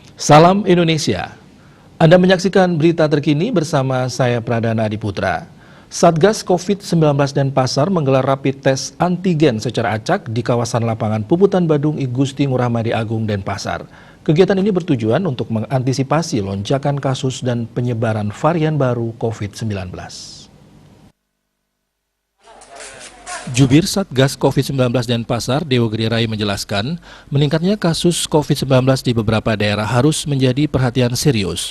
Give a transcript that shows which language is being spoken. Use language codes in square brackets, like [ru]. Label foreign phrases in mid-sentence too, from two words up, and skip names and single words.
[id] Salam Indonesia. Anda menyaksikan berita terkini bersama saya Pradana Adiputra. Satgas COVID-19 Denpasar menggelar rapid test antigen secara acak di kawasan lapangan Puputan Badung I Gusti Ngurah Madi Agung Denpasar. Kegiatan ini bertujuan untuk mengantisipasi lonjakan kasus dan penyebaran varian baru COVID-19. Jubir Satgas COVID-19 Denpasar, Dewo Grirai menjelaskan, meningkatnya kasus COVID-19 di beberapa daerah harus menjadi perhatian serius.